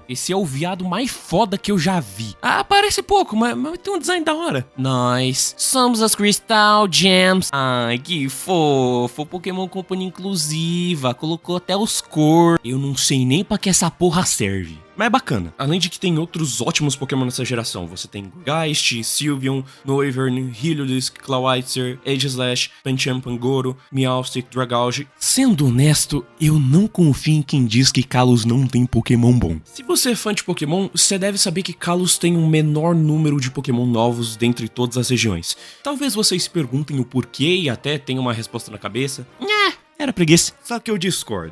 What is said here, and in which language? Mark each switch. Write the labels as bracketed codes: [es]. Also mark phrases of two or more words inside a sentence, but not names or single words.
[pt] Esse é o viado mais foda que eu já vi. Ah, parece pouco, mas tem um design da hora. Nós somos as Crystal Gems. Ai, que fofo. Pokémon Company inclusiva. Colocou até os cor. Eu não sei nem pra que essa porra serve. Mas é bacana. Além de que tem outros ótimos Pokémon nessa geração. Você tem Geist, Sylveon, Noivern, Heliolisk, Clawitzer, Aegislash, Pancham, Pangoro, Meowstic, Dragouge. Sendo honesto, eu não confio em quem diz que Kalos não tem Pokémon bom. Se você é fã de Pokémon, você deve saber que Kalos tem um menor número de Pokémon novos dentre todas as regiões. Talvez vocês se perguntem o porquê e até tenham uma resposta na cabeça. Era preguiça. Só que eu discordo.